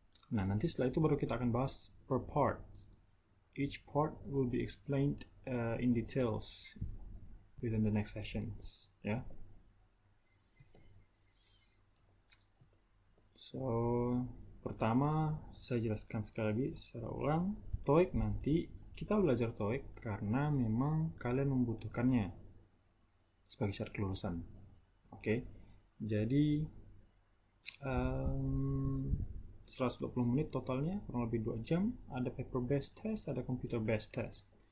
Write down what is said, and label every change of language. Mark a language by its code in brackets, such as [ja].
[id] Nah, nanti setelah itu baru kita akan bahas per part. [en] Each part will be explained in details within the next sessions ya. [id] So, pertama saya jelaskan sekali lagi secara ulang, TOEIC nanti kita belajar TOEIC karena memang kalian membutuhkannya sebagai syarat kelulusan. Oke. Jadi 120 menit totalnya, kurang lebih 2 jam. Ada paper based test, ada computer based test.